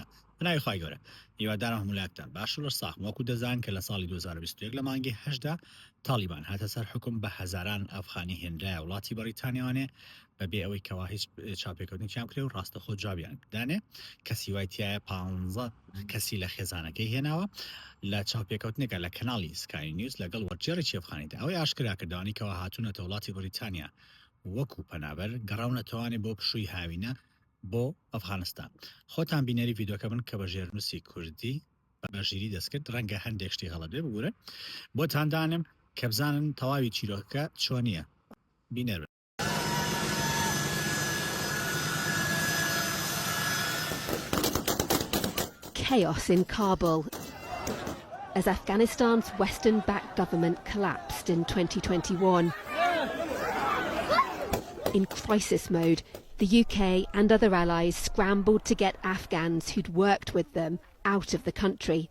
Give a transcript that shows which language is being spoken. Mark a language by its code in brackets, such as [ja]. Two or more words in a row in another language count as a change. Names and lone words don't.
[ckb] بەناوی خوای گەورە هیوادارم هەمولاکتان باش لە ساخ وەکو دەزان کە لە ساڵی 2021 لە مانگی 8دا تالیبان هاتە سەر حکم بە هەزاران ئەفغانی هێنرایە وڵاتی بەریتانیاوانێ بەبێ ئەوەی کەوا هیچ چاپێکەوتنیان کرێ و ڕاستەخۆ جوابیان دانێ کەسی وایتیایە 15 کەسی لە خێزانەکەی هێناوە لە چاپێکەوتنێکە لە کەناڵی سکای نیوز لەگەڵ وەرجێڕێکی ئەفغانیدا ئەوەی ئاشکرا کردوانی کەەوە هاتوونەتە وڵاتی بریتانیا وەکو پەنابەر گەڕاونەتەوانێ بۆ پشووی هاوینە بۆ ئەفغانستان. خۆتان بینەری ڤیدۆکە بن کە بە ژێرنووسی کوردی بەژیری دەستکرد ڕەنگە هەندێک شتی هەڵە بێ بگورن بۆتاندانم کە بزانن تەواوی چیرۆکە چۆنیە بینەر. [en] Chaos in Kabul as Afghanistan's Western-backed government collapsed in 2021. In crisis mode, the UK and other allies scrambled to get Afghans who'd worked with them out of the country.